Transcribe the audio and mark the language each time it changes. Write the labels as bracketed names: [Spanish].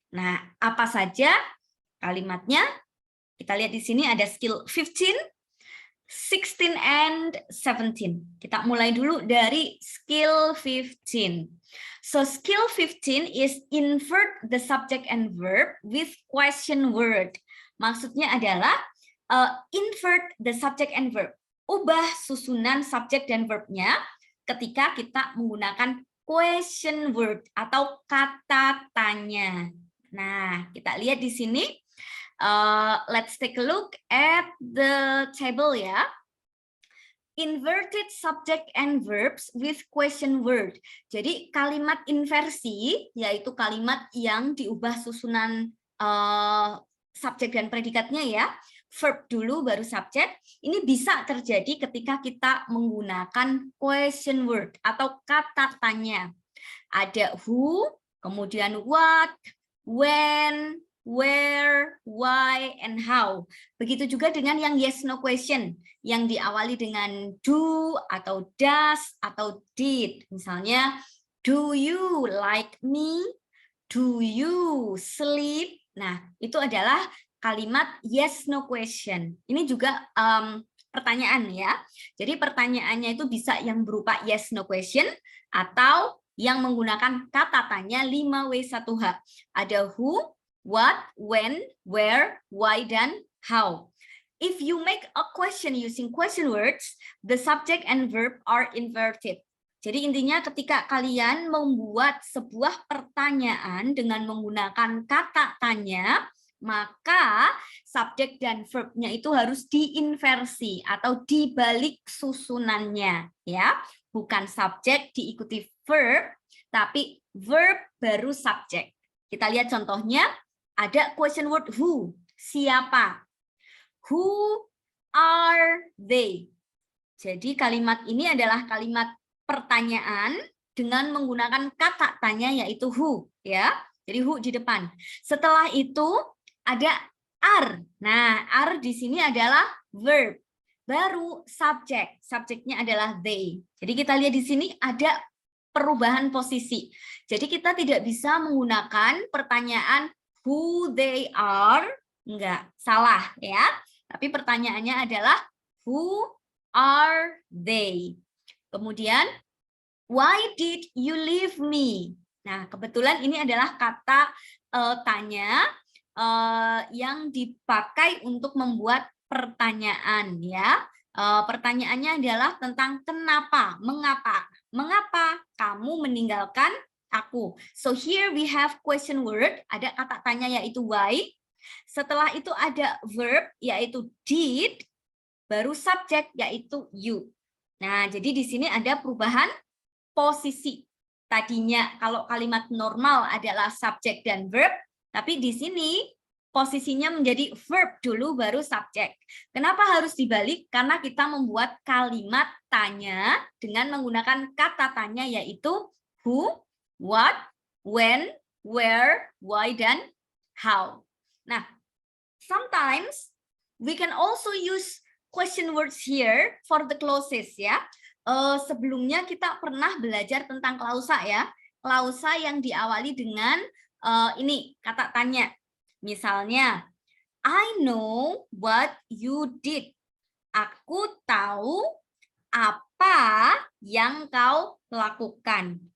[Indonesian] Nah, apa saja kalimatnya? Kita lihat di sini ada skill 15, 16, and 17. Kita mulai dulu dari skill 15. [English] So skill 15 is invert the subject and verb with question word. [Indonesian] Maksudnya adalah [English] invert the subject and verb. [Indonesian] Ubah susunan subjek dan verbnya ketika kita menggunakan question word atau kata tanya. Nah, kita lihat di sini. [English] Let's take a look at the table ya. Inverted subject and verbs with question word. [Indonesian] Jadi kalimat inversi yaitu kalimat yang diubah susunan subjek dan predikatnya ya. Verb dulu baru subjek. Ini bisa terjadi ketika kita menggunakan question word atau kata tanya. Ada who, kemudian what, when, [English] where, why, and how. [Indonesian] Begitu juga dengan yang yes no question yang diawali dengan do atau does atau did. [English] Misalnya, do you like me? Do you sleep? [Indonesian] Nah, itu adalah kalimat yes no question. Ini juga pertanyaan ya. Jadi pertanyaannya itu bisa yang berupa yes no question atau yang menggunakan kata tanya 5W1H. Ada who, what, when, where, why, dan how. [English] If you make a question using question words, the subject and verb are inverted. [Indonesian] Jadi intinya ketika kalian membuat sebuah pertanyaan dengan menggunakan kata tanya, maka subjek dan verbnya itu harus diinversi atau dibalik susunannya, ya. Bukan subjek diikuti verb, tapi verb baru subjek. Kita lihat contohnya, ada question word who, siapa. [English] Who are they? [Indonesian] Jadi kalimat ini adalah kalimat pertanyaan dengan menggunakan kata tanya yaitu who, ya. Jadi who di depan. Setelah itu ada are. Nah, are di sini adalah verb. Baru subjek. Subjeknya adalah they. Jadi kita lihat di sini ada perubahan posisi. Jadi kita tidak bisa menggunakan pertanyaan [English] who they are. [Indonesian] Enggak, salah ya. Tapi pertanyaannya adalah [English] who are they? Kemudian, why did you leave me? [Indonesian] Nah, kebetulan ini adalah kata tanya yang dipakai untuk membuat pertanyaan ya. Pertanyaannya adalah tentang kenapa, mengapa. Mengapa kamu meninggalkan aku? [English] So here we have question word, [Indonesian] ada kata tanya yaitu why. Setelah itu ada verb yaitu did, baru subjek yaitu you. Nah, jadi di sini ada perubahan posisi. Tadinya kalau kalimat normal adalah subjek dan verb, tapi di sini posisinya menjadi verb dulu baru subjek. Kenapa harus dibalik? Karena kita membuat kalimat tanya dengan menggunakan kata tanya yaitu who, what, when, where, why, dan how. [English] Nah, sometimes we can also use question words here for the clauses ya. [Indonesian] Sebelumnya kita pernah belajar tentang klausa ya. Klausa yang diawali dengan ini kata tanya. [English] Misalnya, I know what you did. [Indonesian] Aku tahu apa yang kau lakukan.